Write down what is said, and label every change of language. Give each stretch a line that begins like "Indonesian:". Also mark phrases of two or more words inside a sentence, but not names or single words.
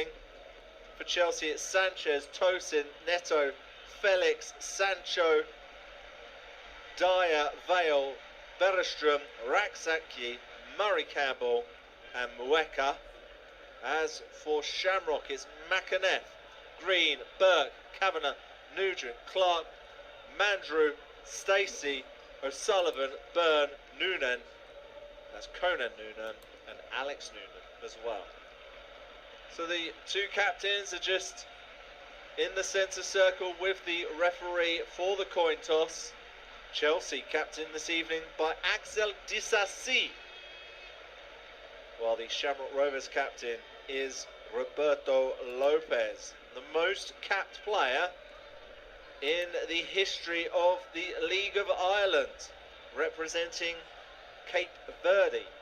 English: For Chelsea, it's Sanchez, Tosin, Neto, Felix, Sancho, Dyer, Vale, Bergstrom, Raksaki, Murray Campbell and Mueka. As for Shamrock, it's McAneff, Green, Burke, Kavanagh, Nugent, Clark, Mandrew, Stacey, O'Sullivan, Byrne, Noonan. That's Conan Noonan and Alex Noonan as well. So the two captains are just in the centre circle with the referee for the coin toss. Chelsea captained this evening by Axel Disasi, while the Shamrock Rovers captain is Roberto Lopez, the most capped player in the history of the League of Ireland, representing Cape Verde.